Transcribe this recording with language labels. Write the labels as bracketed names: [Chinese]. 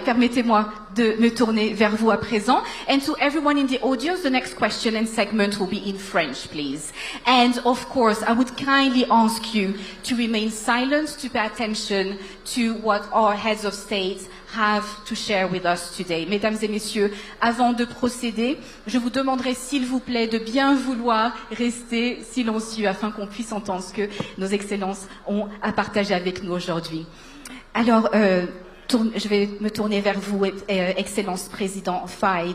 [French] Permettez-moi de me tourner vers vous à présent. [English] And to everyone in the audience, the next question and segment will be in French, please. And of course, I would kindly ask you to remain silent, to pay attention to what our heads of state have to share with us today. [French] Mesdames et messieurs, avant de procéder, je vous demanderai s'il vous plaît de bien vouloir rester silencieux afin qu'on puisse entendre ce que nos excellences ont à partager avec nous aujourd'hui. Alors, je vais me tourner vers vous, Excellence Président Faye.